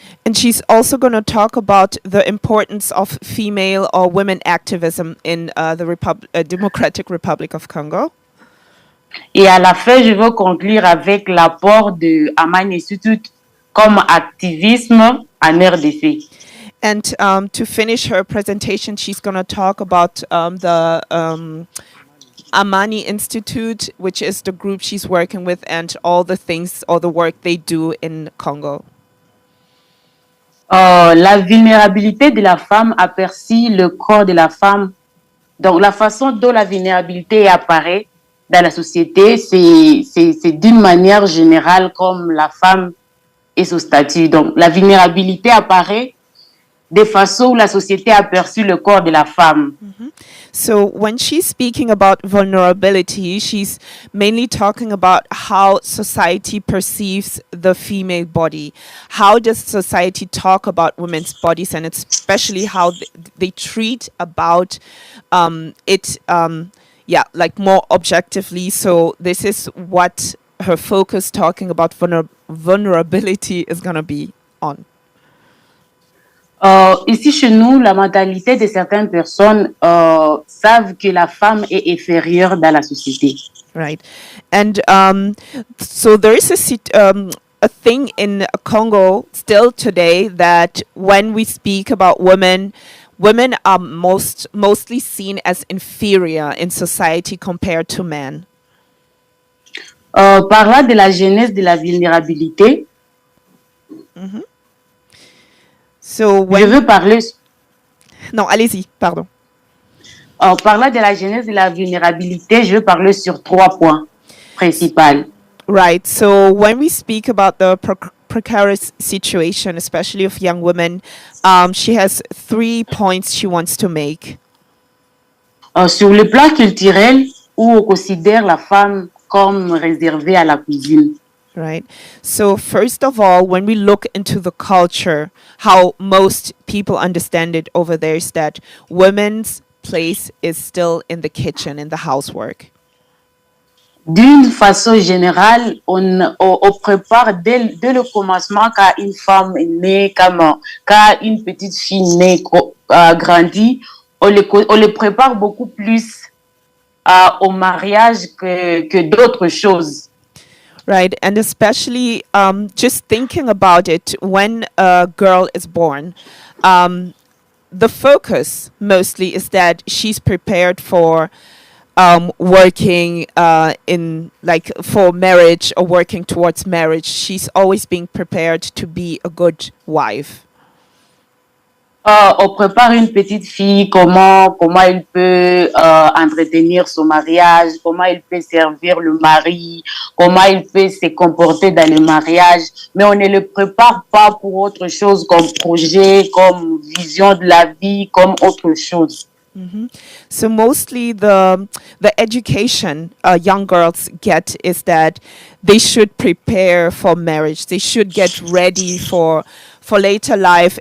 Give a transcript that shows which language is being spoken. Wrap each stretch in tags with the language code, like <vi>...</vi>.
<en>And she's also going to talk about the importance of female or women activism in the Democratic Republic of Congo.</en> <fr>Et à la fin, je veux conclure avec l'apport de Aman Institute comme activisme en RDC.</fr> <en>And to finish her presentation, she's going to talk about the Amani Institute, which is the group she's working with, and all the things, all the work they do in Congo.</en> <fr>La vulnérabilité de la femme aperçut le corps de la femme. Donc, la façon dont la vulnérabilité apparaît dans la société, c'est d'une manière générale comme la femme et son statut. Donc, la vulnérabilité apparaît de façon où la société aperçut le corps de la femme.</fr> <en>So when she's speaking about vulnerability, she's mainly talking about how society perceives the female body. How does society talk about women's bodies, and especially how they treat about it, like more objectively. So this is what her focus talking about vulnerability is going to be on.</en> <fr>Ici chez nous, la mentalité de certaines personnes savent que la femme est inférieure dans la société.</fr> <en>Right. And so there is a thing in Congo still today that when we speak about women, women are mostly seen as inferior in society compared to men.</en> <fr>Parlant de la genèse de la vulnérabilité,</fr> <en>So</en> <fr>je veux parler,</fr> <en>no,</en> <fr>allez-y, pardon. parlant de la genèse de la vulnérabilité, je veux parler sur 3 points principaux.</fr> <en>Right. So when we speak about the precarious situation, especially of young women, she has 3 points she wants to make.</en> <fr>Sur le plan culturel, où on considère la femme comme réservée à la cuisine.</fr> <en>Right. So first of all, when we look into the culture, how most people understand it over there is that women's place is still in the kitchen, in the housework.</en> <fr>D'une façon générale, on prépare dès le commencement quand une femme est née, quand une petite fille née, grandit, on les prépare beaucoup plus au mariage que d'autres choses.</fr> <en>Right. And especially just thinking about it, when a girl is born, the focus mostly is that she's prepared for working in like for marriage or working towards marriage. She's always being prepared to be a good wife.</en> <fr>On prépare une petite fille, comment elle peut entretenir son mariage, comment elle peut servir le mari, comment elle peut se comporter dans le mariage, mais on ne le prépare pas pour autre chose comme projet, comme vision de la vie, comme autre chose.</fr> <en>So mostly the education young girls get is that they should prepare for marriage. They should get ready for later life.</en>